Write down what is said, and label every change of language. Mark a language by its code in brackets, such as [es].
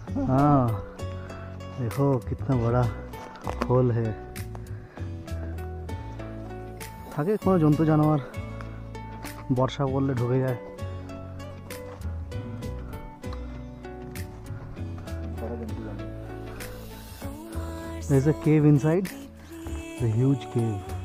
[hi] हाँ देखो कितना बड़ा होल है। [bn] থাকে কোনো জন্তু জানোয়ার বর্ষা পড়লে ঢুকে যায়। [en] There is a cave inside, a huge cave.